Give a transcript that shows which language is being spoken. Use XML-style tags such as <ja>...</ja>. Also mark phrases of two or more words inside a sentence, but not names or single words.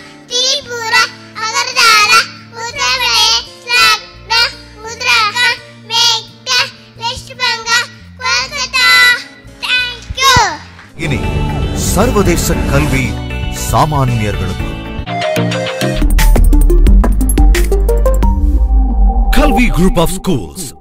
<en>Tripura, Agartala, Uttar Pradesh, Lucknow, Uttarakhand, Mecca, West Bengal, Kolkata. Thank you.</en> <ta>இனி சர்வதேச கல்வி சாமானியர்களுக்கு Kalvi Group of Schools</ta>